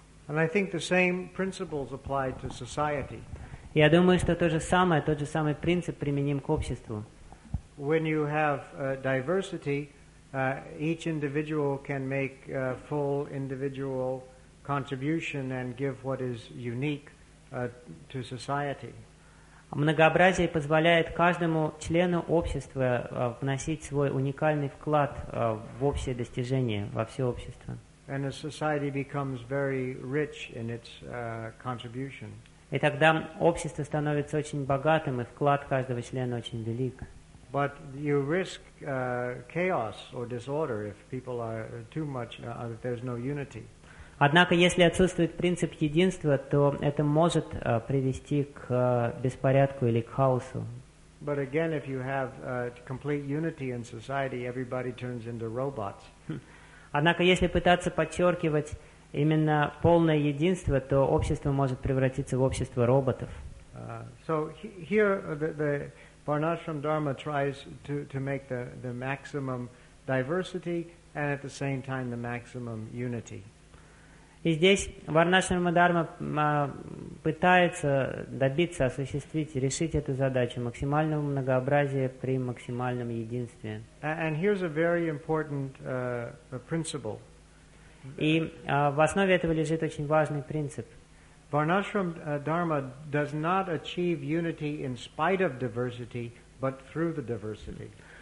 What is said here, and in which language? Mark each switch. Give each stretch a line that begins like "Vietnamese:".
English: And I think the same principles apply to society.
Russian: Я думаю, что тот же самый принцип применим к обществу.
English: When you have diversity, each individual can make a full individual contribution and give what is unique to society.
Russian: Многообразие позволяет каждому члену общества вносить свой уникальный вклад в общее достижение, во все общество.
English: And a society becomes very rich in its contribution.
Russian: И тогда общество становится очень богатым, и вклад каждого члена очень велик.
English: But you risk chaos or disorder if people are too much, if there's no unity.
Russian: Однако, если отсутствует принцип единства, то это может привести к беспорядку или к хаосу.
English: But again, if you have complete unity in society, everybody turns into robots.
Russian: Однако, если пытаться подчеркивать именно полное единство, то общество может превратиться в общество роботов.
English: So here the Varnashram Dharma tries to make the maximum diversity and at the same time the maximum unity.
Russian: И здесь Варнашрама Дарма пытается добиться, осуществить, решить эту задачу максимального многообразия при максимальном единстве.
English: And here's a very important principle.
Russian: И в основе этого лежит очень важный принцип.
English: Varnashram Dharma does not achieve unity in spite of diversity, but through the diversity.